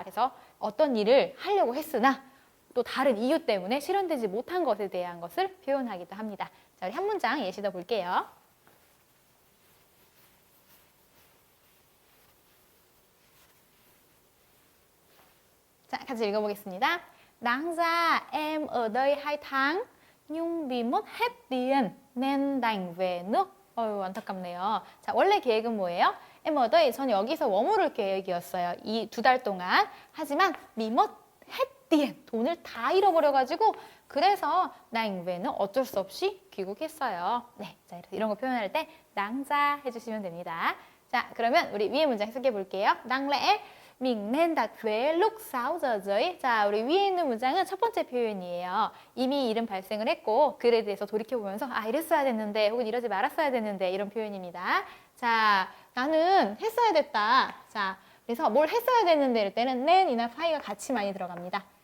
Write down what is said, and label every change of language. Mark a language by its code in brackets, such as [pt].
[ko] 그래서 어떤 일을 하려고 했으나 또 다른 이유 때문에 실현되지 못한 것에 대한 것을 표현하기도 합니다. 자, 우리 한 문장 예시 더 볼게요. 자, 같이 읽어보겠습니다. [vi] Đáng ra em ở đây 2 tháng, nhưng vì mất hết tiền nên đành về nước. [ko] 어휴, 안타깝네요. 자, 원래 계획은 뭐예요? [vi] em ở đây, [ko] 전 여기서 머무를 계획이었어요. 이 2달 동안. 하지만 [vi] vì mất hết tiền, [ko] 돈을 다 잃어버려가지고 그래서 [vi] đành về nước, [ko] 어쩔 수 없이 귀국했어요. 네, 자, 이런 거 표현할 때 đáng ra 해주시면 됩니다. 자, 그러면 우리 위에 문장 해석해 볼게요. [vi] đáng lẽ mình nên đặt vé lúc 6 giờ rưỡi. [ko] 자, 우리 위에 있는 문장은 첫 번째 표현이에요. 이미 일은 발생을 했고 글에 대해서 돌이켜보면서 아, 이랬어야 됐는데 혹은 이러지 말았어야 됐는데 이런 표현입니다. 자, 나는 했어야 됐다. 자, 그래서 뭘 했어야 됐는데 이럴 때는 nen이나 파이가 같이 많이 들어갑니다.